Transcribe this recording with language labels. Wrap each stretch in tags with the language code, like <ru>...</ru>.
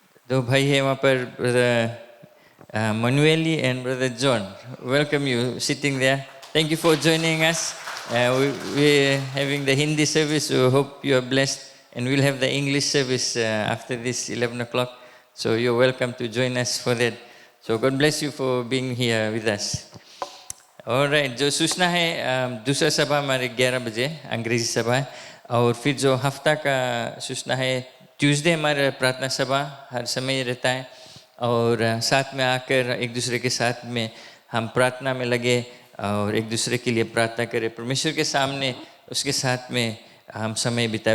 <hi>दो भाई है वहाँ पर, brother मनुएली and brother John.</hi> <en>Welcome you sitting there. Thank you for joining us. We're having the Hindi service, so hope you are blessed. And we'll have the English service after this 11 o'clock. So you're welcome to join us for that. So God bless you for being here with us.</en> <hi>Alright, जो सूचना है, दूसरा सभा हमारे 11 बजे अंग्रेजी सभा है। और फिर जो हफ्ता का सूचना है, ट्यूसडे हमारा प्रार्थना सभा हर समय रहता है। और साथ में आकर एक दूसरे के साथ में हम प्रार्थना में लगे और एक दूसरे के लिए प्रार्थना करें, परमेश्वर के सामने उसके साथ में हम समय बिताए।</hi>